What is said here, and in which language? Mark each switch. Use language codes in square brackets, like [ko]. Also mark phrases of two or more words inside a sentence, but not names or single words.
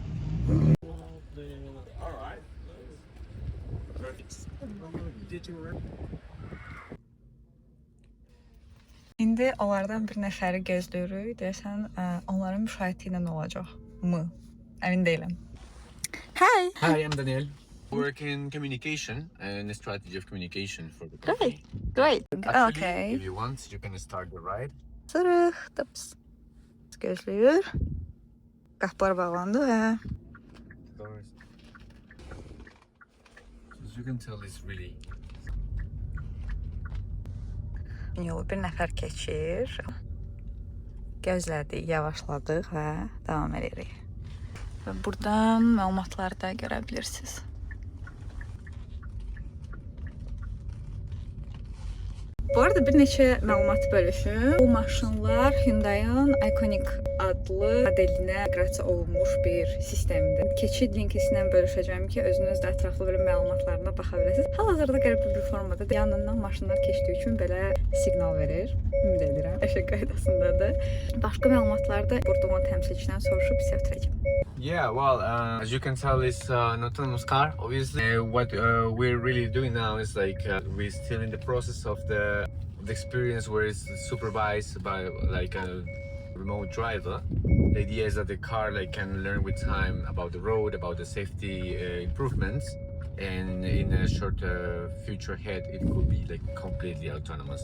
[az] İndi onlardan bir nəfəri gözləyirik. Deyəsən, onların müşahidə ilə nə olacaq mı? Əmin deyiləm. [en] Hi! Hi, I'm Daniel. Work in communication and strategy of communication for the company. Great. Actually, Okay. if you want, you can start the ride. [az] Sırıq, tıps. Gözləyir. Qapılar bağlandı və [en] As you can tell, it's really [az] yolu bir nəfər keçir. Gözlədik, yavaşladıq və davam edirik. Və buradan məlumatları da görə bilirsiniz. Bu arada bir neçə məlumat bölüşüm. Bu maşınlar Hyundai'ın Ioniq adlı modelinə inteqrasiya olunmuş bir sistemdir. Keçid linkisindən bölüşəcəm ki, özünüz də ətraflı belə məlumatlarına baxa biləsiniz. Hal-hazırda qəribə bir formada yanından maşınlar keçdiyi üçün belə siqnal verir. Ümid edirəm, əşək qaydasındadır. Başqa məlumatları da burada olan təmsilçidən soruşub sizə ötürəcəm. [en] Yeah, well, as you can tell, it's an autonomous car. Obviously, what we're really doing now is like we're still in the process of the experience where it's supervised by like a remote driver. The idea is that the car like can learn with time about the road, about the safety improvements, and in a short future ahead, it could be like completely autonomous.